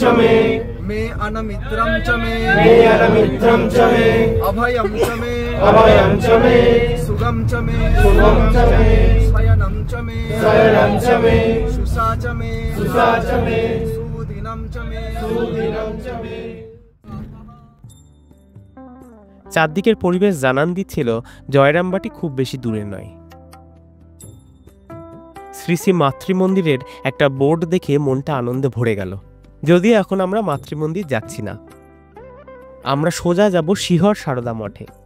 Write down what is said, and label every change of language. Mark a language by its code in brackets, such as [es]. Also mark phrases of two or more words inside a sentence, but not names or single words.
[sa] मे अनमित्रं च मे अनमित्रं च मे अभयं च मे अभयं च मे सुगं च मे सुगं च मे शयनं च मे शयनं च मे शुषा च मे सुषा च मे सुदिनं च मे सुदिनं च मे। [bn] চারদিকের পরিবেশ জানান দিচ্ছিল জয়রামবাটি খুব বেশি দূরে নয়। শ্রী শ্রী মাতৃমন্দিরের একটা বোর্ড দেখে মনটা আনন্দে ভরে গেল। যদিও এখন আমরা মাতৃমন্দির যাচ্ছি না, আমরা সোজা যাব শিহর সারদা মঠে।